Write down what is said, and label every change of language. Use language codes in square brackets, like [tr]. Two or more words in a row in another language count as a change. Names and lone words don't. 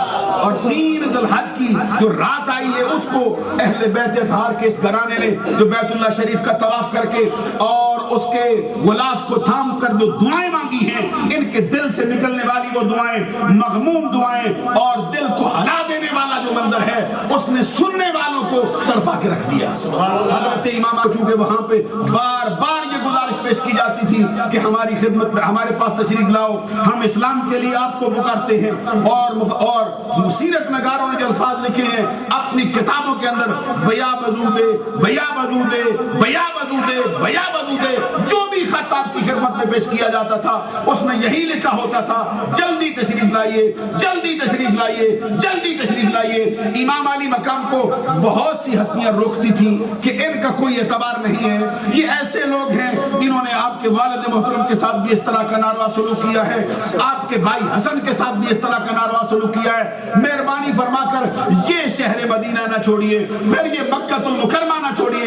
[ur] اور 3 ذی الحج کی جو رات آئی ہے اس کو اہل بیت اطہار کے اس گھرانے نے جو بیت اللہ شریف کا طواف کر کے اور اس کے غلاف کو تھام کر جو دعائیں مانگی ہیں، ان کے دل سے نکلنے والی وہ دعائیں مغموم دعائیں اور دل کو ہلا دینے والا جو منظر ہے اس نے سننے والوں کو تڑپا کے رکھ دیا. حضرت امام چونکہ وہاں پہ بار بار یہ گزارش پیش کی جاتی تھی کہ ہماری خدمت میں ہمارے پاس تشریف لاؤ، ہم اسلام کے لیے آپ کو پکارتے ہیں. اور سیرت نگاروں نے جو الفاظ لکھے ہیں اپنی کتابوں کے اندر، بیا وجودے بیا وجودے بیا وجودے بیا وجودے، جو بھی خط آپ کی خدمت میں پیش کیا جاتا تھا اس میں یہی لکھا ہوتا تھا جلدی تشریف لائیے، جلدی تشریف لائیے، جلدی تشریف لائیے. امام علی مقام کو بہت سی ہستیاں روکتی تھیں کہ ان کا کوئی اعتبار نہیں ہے، یہ ایسے لوگ ہیں انہوں نے آپ کے والد محترم کے ساتھ بھی اس طرح کا ناروا سلوک کیا ہے، آپ کے بھائی حسن کے ساتھ بھی اس طرح کا ناروا سلوک کیا ہے، مہربانی فرما کر یہ شہر مدینہ نہ چھوڑیے، پھر یہ مکہ المکرمہ نہ چھوڑیے.